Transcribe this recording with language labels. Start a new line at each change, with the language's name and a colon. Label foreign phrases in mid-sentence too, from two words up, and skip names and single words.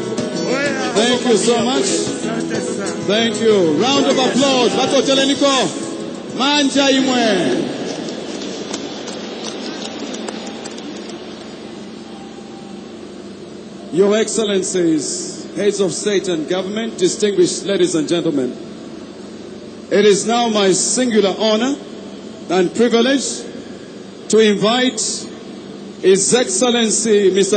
English: Thank you so much. Thank you. Round of applause.
Bemba: Bako Teleniko. Manja imwe.
English: Your Excellencies, heads of state and government, distinguished ladies and gentlemen, it is now my singular honor and privilege to invite His Excellency Mr.